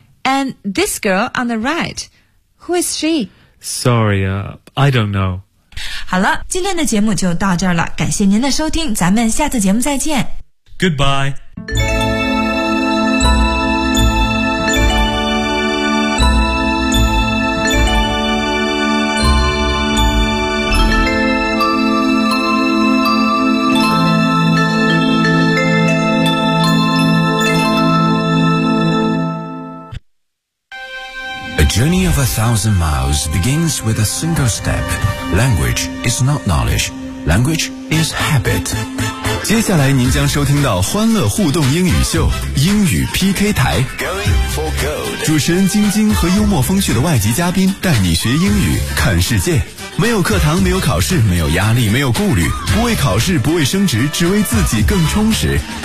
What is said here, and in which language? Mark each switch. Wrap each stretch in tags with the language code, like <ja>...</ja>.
<en>And this girl on the right, who is she? Sorry, I don't know.</en> <zh>好了，今天的节目就到这儿了，感谢您的收听，咱们下次节目再见。</zh> <en>Goodbye. The journey of a thousand miles begins with a single step. Language is not knowledge. Language is habit.</en> <zh>接下来您将收听到欢乐互动英语秀，英语 PK 台。</zh> <en>Going for gold.</en> <zh>主持人晶晶和幽默风趣的外籍嘉宾带你学英语，看世界。没有课堂，没有考试，没有压力，没有顾虑，不为考试，不为升职，只为自己更充实。</zh>